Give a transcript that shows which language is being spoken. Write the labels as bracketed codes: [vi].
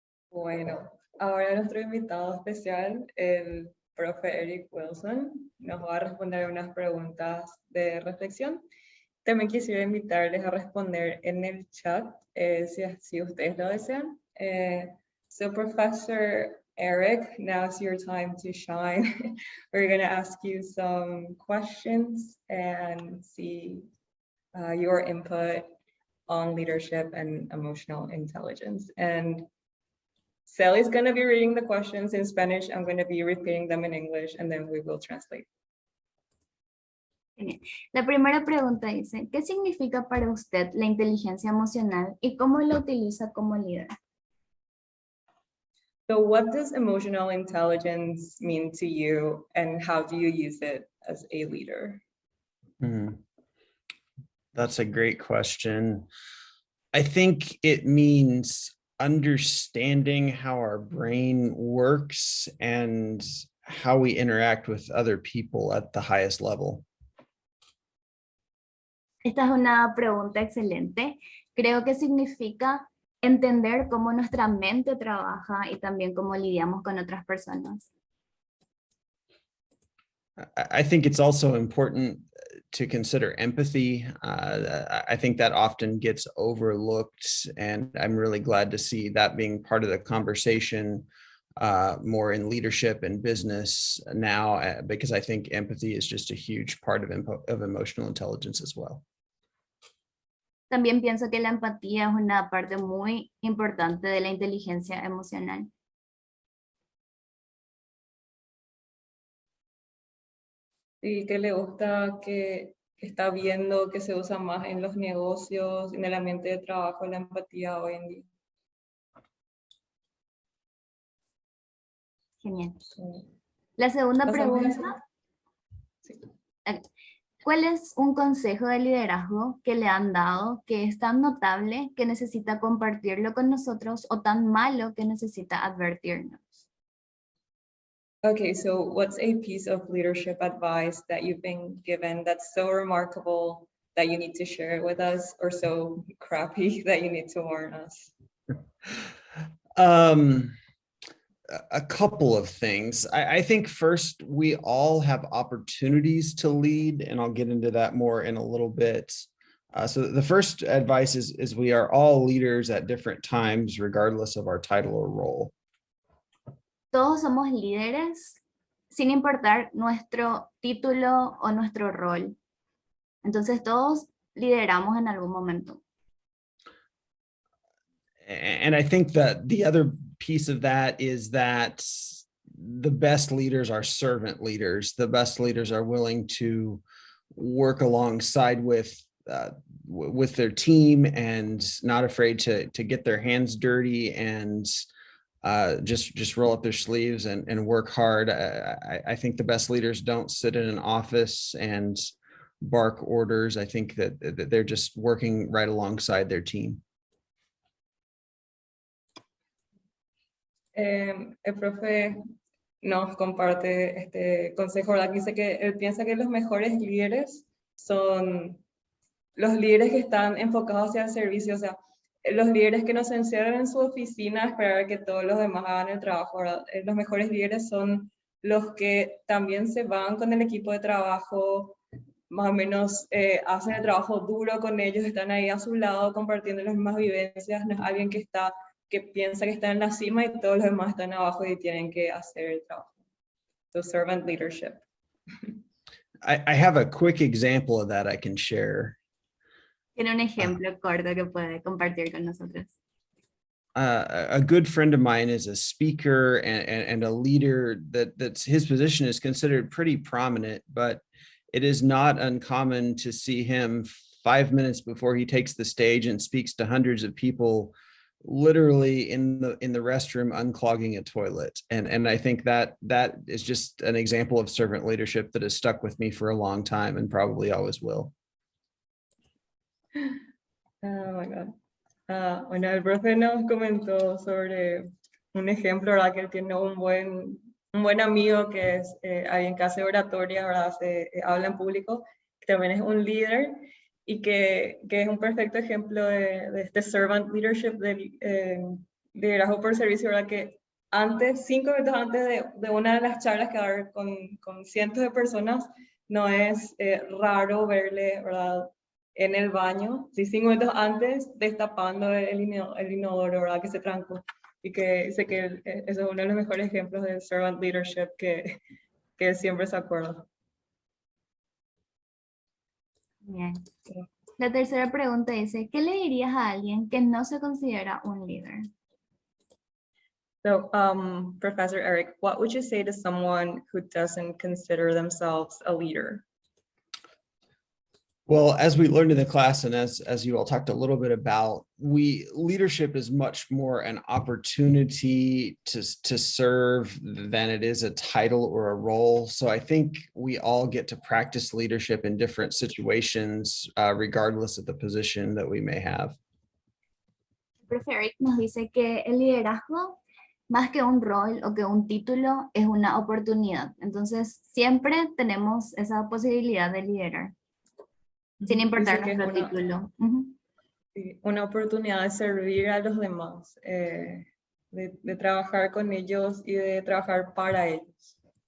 [es] Bueno, ahora nuestro invitado especial, el profe Eric Wilson, nos va a responder unas preguntas de reflexión. También quisiera invitarles a responder en el chat, si ustedes lo desean. [en] So Professor Eric, now's your time to shine. We're going to ask you some questions and see your input on leadership and emotional intelligence. And Sally's going to be reading the questions in Spanish. I'm going to be repeating them in English, and then we will translate. [es] Genial. La primera pregunta dice, ¿qué significa para usted la inteligencia emocional y cómo la utiliza como líder? [en] So what does emotional intelligence mean to you, and how do you use it as a leader? That's a great question. I think it means understanding how our brain works and how we interact with other people at the highest level. [es] Esta es una pregunta excelente. Creo que significa entender cómo nuestra mente trabaja y también cómo lidiamos con otras personas. [en] I think it's also important to consider empathy. I think that often gets overlooked, and I'm really glad to see that being part of the conversation more in leadership and business now, because I think empathy is just a huge part of emotional intelligence as well. [es] También pienso que la empatía es una parte muy importante de la inteligencia emocional. Y que le gusta que está viendo que se usa más en los negocios, en el ambiente de trabajo, la empatía hoy en día. Genial. Sí. La segunda Pasamos a la pregunta. Sí. ¿Cuál es un consejo de liderazgo que le han dado que es tan notable que necesita compartirlo con nosotros o tan malo que necesita advertirnos? [en] Okay, so what's a piece of leadership advice that you've been given that's so remarkable that you need to share it with us, or so crappy that you need to warn us? A couple of things. I think first, we all have opportunities to lead, and I'll get into that more in a little bit. So the first advice is we are all leaders at different times, regardless of our title or role. [es] Todos somos líderes sin importar nuestro título o nuestro rol. Entonces todos lideramos en algún momento. [en] And I think that the other piece of that is that the best leaders are servant leaders. The best leaders are willing to work alongside with their team and not afraid to get their hands dirty and just roll up their sleeves and work hard. I think the best leaders don't sit in an office and bark orders. I think that they're just working right alongside their team. [es] El profe nos comparte este consejo, ¿verdad? Dice que él piensa que los mejores líderes son los líderes que están enfocados hacia el servicio, o sea, los líderes que no se encierran en su oficina a esperar que todos los demás hagan el trabajo, ¿verdad? Los mejores líderes son los que también se van con el equipo de trabajo, más o menos hacen el trabajo duro con ellos, están ahí a su lado compartiendo las mismas vivencias, no es alguien que piensa que está en la cima y todos los demás están abajo y tienen que hacer el trabajo. [en] So servant leadership. I have a quick example of that I can share. [es] Tiene un ejemplo corto que puede compartir con nosotros. [en] A good friend of mine is a speaker and a leader that's his position is considered pretty prominent, but it is not uncommon to see him 5 minutes before he takes the stage and speaks to hundreds of people literally in the restroom unclogging a toilet. And I think that is just an example of servant leadership that has stuck with me for a long time and probably always will. Oh my God. [es] Bueno, el profe nos comentó sobre un ejemplo, ¿verdad? Que él tiene un buen amigo que es alguien que hace oratoria, ¿verdad? Habla en público, que también es un líder y que es un perfecto ejemplo de este [en] servant leadership, [es] del liderazgo por servicio, ¿verdad? Que antes, 5 minutos antes de una de las charlas que va a haber con cientos de personas, no es raro verle, ¿verdad? En el baño, sí, 5 minutos antes, destapando el inodoro, ¿verdad? Que se trancó. Y que sé que eso es uno de los mejores ejemplos de [en] servant leadership [es] que siempre se acuerda. Bien. La tercera pregunta dice, ¿qué le dirías a alguien que no se considera un líder? [en] So, Professor Eric, what would you say to someone who doesn't consider themselves a leader? Well, as we learned in the class, and as you all talked a little bit about, leadership is much more an opportunity to serve than it is a title or a role. So I think we all get to practice leadership in different situations, regardless of the position that we may have. [es] El profe Eric nos dice que el liderazgo, más que un rol o que un título, es una oportunidad. Entonces, siempre tenemos esa posibilidad de liderar, sin importar Dice que es nuestro título. sí, una oportunidad de servir a los demás, de trabajar con ellos y de trabajar para ellos.